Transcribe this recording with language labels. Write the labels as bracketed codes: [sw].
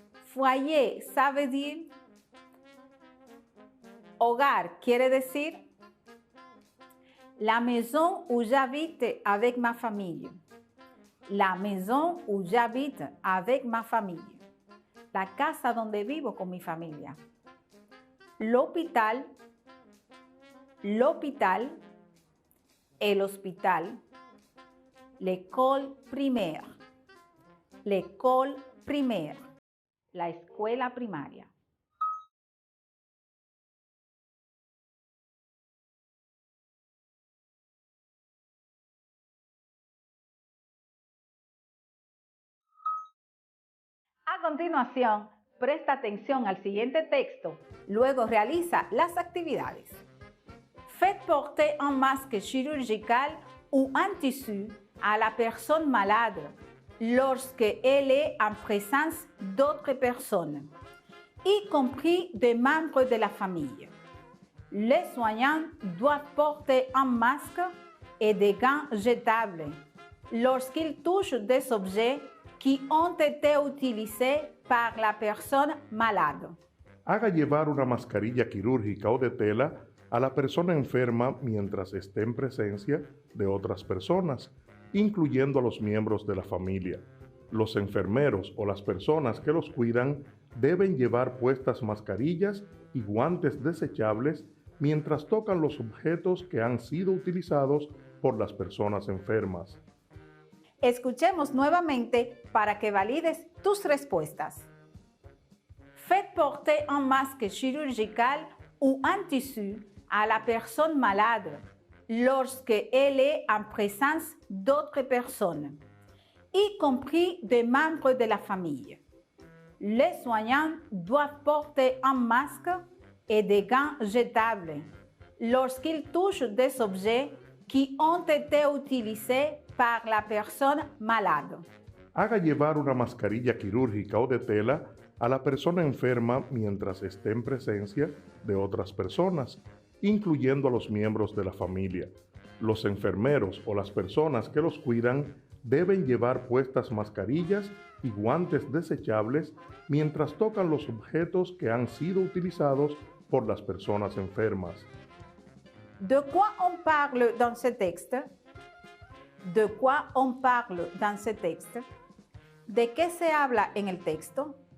[fr] Foyer sabe dire hogar, quiere decir la maison où j'habite avec ma famille. La maison où j'habite avec ma famille. [es] La casa donde vivo con mi familia. [fr] L'hôpital, l'hôpital, el hospital, l'école primaire, l'école primaire, la escuela primaria. [es] A continuación, presta atención al siguiente texto, luego realiza las actividades. [fr] Faites porter un masque chirurgical ou un tissu à la personne malade lorsque elle est en présence d'autres personnes, y compris des membres de la famille. Les soignants doivent porter un masque et des gants jetables lorsqu'ils touchent des objets qui ont été utilisés par la personne malade. [es] Haga llevar una mascarilla quirúrgica o de tela a la persona enferma mientras esté en presencia de otras personas, incluyendo a los miembros de la familia. Los enfermeros o las personas que los cuidan deben llevar puestas mascarillas y guantes desechables mientras tocan los objetos que han sido utilizados por las personas enfermas. Escuchemos nuevamente para que valides tus respuestas. [fr] Faites porter un masque chirurgical ou un tissu à la personne malade lorsque elle est en présence d'autres personnes, y compris des membres de la famille. Les soignants doivent porter un masque et des gants jetables lorsqu'ils touchent des objets qui ont été utilisés par la personne malade. [es] Haga llevar una mascarilla quirúrgica o de tela a la persona enferma mientras esté en presencia de otras personas, incluyendo a los miembros de la familia. Los enfermeros o las personas que los cuidan deben llevar puestas mascarillas y guantes desechables mientras tocan los objetos que han sido utilizados por las personas enfermas. [fr] De quoi on parle dans ce texte? De quoi on parle dans ce texte? [es] ¿De qué se habla en el texto?